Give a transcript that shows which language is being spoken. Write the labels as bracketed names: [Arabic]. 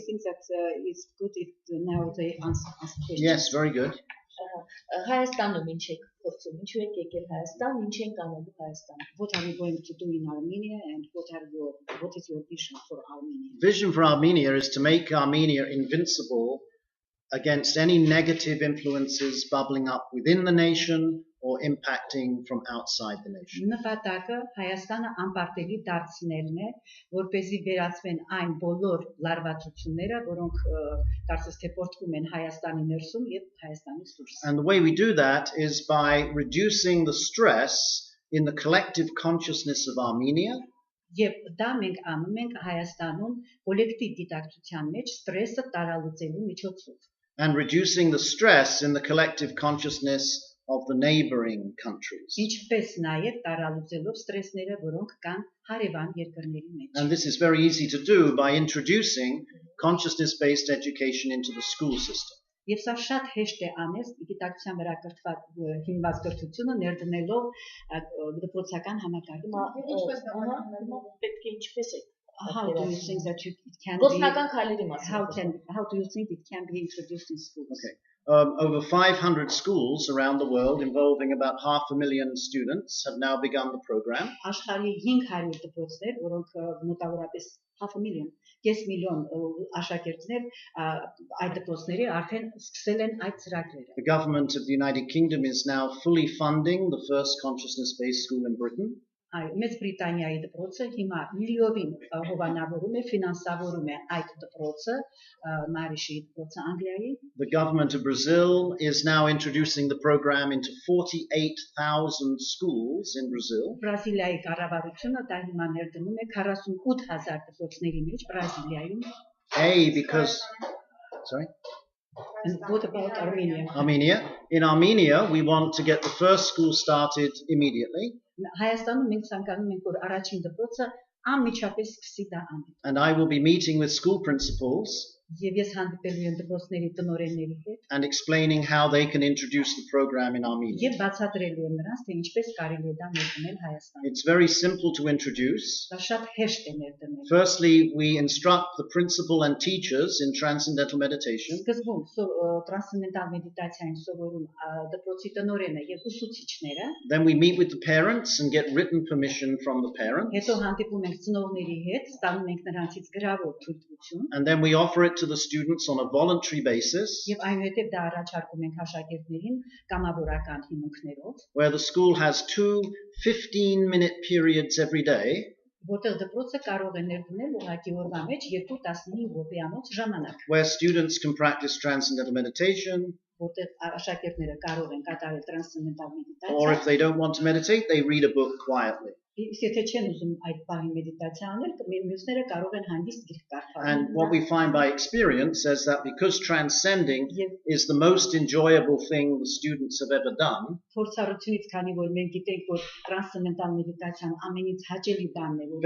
[English] He thinks that it's good if now they answer questions. yes, very good. [Armenian] Հայաստանում ինչ եք փորձում, ինչու եք եկել Հայաստան, ինչ ենք անելու Հայաստանում։ [English] What are you going to do in Armenia and what is your vision for Armenia? Vision for Armenia is to make Armenia invincible against any negative influences bubbling up within the nation or impacting from outside the nation. [Armenian] Նպատակը Հայաստանը անպարտելի դարձնելն է, որպեսզի վերացվեն այն բոլոր լարվածությունները, որոնք կարծես թե պորտվում են Հայաստանի ներսում եւ Հայաստանից դուրս։ [English] And the way we do that is by reducing the stress in the collective consciousness of Armenia. [Armenian] Եվ դա մենք անում ենք Հայաստանում կոլեկտիվ գիտակցության մեջ ստրեսը տարալուծելու միջոցով։ [English] And reducing the stress in the collective consciousness of the neighboring countries. [Armenian] Ինչպես նաև տարալուծելով ստրեսները, որոնք կան հարևան երկրների մեջ։ [English] And this is very easy to do by introducing consciousness-based education into the school system. [Armenian] Եվ սա շատ հեշտ է անել գիտակցության վրա կրթված հիմնված կրթությունը ներդնելով դպրոցական համակարգում։ Պետք է ինչպես է [English] How do you think that it can [Armenian] Գործնական քայլերի [English] be [Armenian] մասին։ [English] how do you think it can be introduced in schools? Okay. Over 500 schools around the world involving about 500,000 students have now begun the program. [Armenian] Աշխարհի 500 դպրոցներ, որոնք մոտավորապես 500,000, կես միլիոն աշակերտներ այդ դպրոցների արդեն սկսել են այդ ծրագրերը։ [English] The government of the United Kingdom is now fully funding the first consciousness-based school in Britain. [Armenian] Մեծ Բրիտանիայի դպրոցը հիմա միլիովին հովանավորում է, ֆինանսավորում է այդ դպրոցը, Մարիշի դպրոցը Անգլիայի։ [English] The government of Brazil is now introducing the program into 48,000 schools in Brazil. [Armenian] Բրազիլիայի կառավարությունը դա հիմա ներդնում է 48,000 դպրոցների մեջ Բրազիլիայում։ [English] Sorry? And what about Armenia? Armenia. In Armenia, we want to get the first school started immediately. [Armenian] Հայաստանում մենք ցանկանում ենք որ առաջին դպրոցը անմիջապես սկսի դա անել։ [English] And I will be meeting with school principals [Armenian] Եվ ես հանդիպելու եմ դպրոցների տնօրենների հետ [English] and explaining how they can introduce the program in Armenia. [Armenian] եւ բացատրելու եմ նրանց թե ինչպես կարելի է դա ներդնել Հայաստանում։ [English] It's very simple to introduce. [Armenian] Դա շատ հեշտ է ներդնել։ [English] Firstly, we instruct the principal and teachers in transcendental meditation. [Armenian] Սկզբում տրանսցենդենտալ մեդիտացիային սովորում դպրոցի տնօրենը եւ ուսուցիչները, [English] Then we meet with the parents and get written permission from the parents. [Armenian] հետո հանդիպում ենք ծնողների հետ, ստանում ենք նրանցից գրավոր թույլտվություն [English] And then we offer it to the students on a voluntary basis, [Armenian] եւ այնուհետեւ դա առաջարկում ենք աշակերտներին կամավորական հիմունքներով, [English] where the school has 2 15-minute periods every day, [Armenian] որտեղ դպրոցը կարող է ներդնել ուղղակի օրվա մեջ 2-15 րոպեանոց ժամանակ, [English] where students can practice transcendental meditation, [Armenian] որտեղ աշակերտները կարող են կատարել տրանսցենդենտալ [English] or if [Armenian] մեդիտացիա, [English] they don't want to meditate, they read a book quietly. [Armenian] Եթե չեն ուզում այդ բանի մեդիտացիա անել, մյուսները կարող են հանգիստ գիրք կարդալ։ [English] And what we find by experience is that because transcending is the most enjoyable thing the students have ever done, [Armenian] Փորձառությունից քանի որ մենք գիտենք որ տրանսցենդենտալ մեդիտացիան ամենից հաճելի բանն է, որ